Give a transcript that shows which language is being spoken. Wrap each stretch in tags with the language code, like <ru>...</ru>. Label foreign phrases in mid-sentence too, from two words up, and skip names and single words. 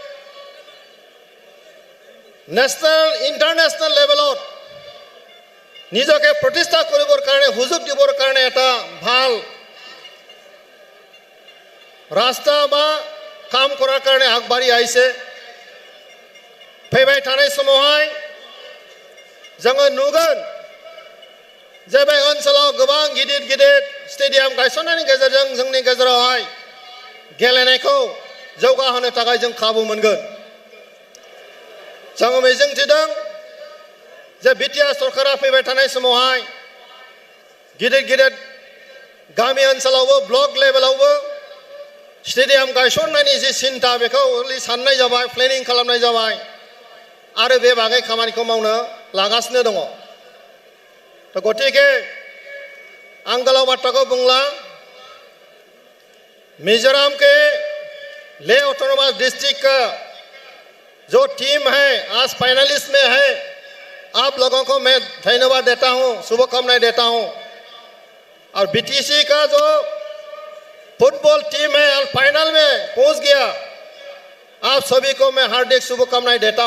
<en>national international</en> <as>লেভেলত নিজকে প্ৰতিষ্ঠা কৰিবৰ কাৰণে সুযোগ দিবৰ কাৰণে এটা ভাল ৰাস্তা বা কাম কৰাৰ কাৰণে আগবাঢ়ি আহিছে</as> <brx>फैबाय थानाय समावहाय जोङो नुगोन जे बे ओनसोलाव गोबां गिदिर स्टेडियाम गायसननायनि गेजेरजों जोंनि गेजेरावहाय गेलेनायखौ जौगाहोनो थाखाय जों खाबु मोनगोन जोङो मिजिंथिदों जे बिटिआर सरकारा फैबाय थानाय समावहाय गिदिर गामि ओनसोलावबो ब्लक लेभेलावबो स्टेडियाम गायसननायनि जि सिन्था बेखौ साननाय जाबाय प्लेनिं खालामनाय जाबाय आरो बे बागै खामानिखौ मावनो लागासिनो दङ तो गतिके आं गोलाव बाथ्राखौ बुंला</brx> <hi>मिजोरम के ले</hi> <en>autonomous district</en> <hi>का जो टीम है आज फाइनलिस्ट में है आप लोगों को मैं धन्यवाद देता हूं शुभकामनाएं देता हूं और बीटीसी का जो फुटबॉल टीम है और फाइनल में पहुंच गया आप सभी को मैं हार्दिक शुभकामनाएं देता</hi>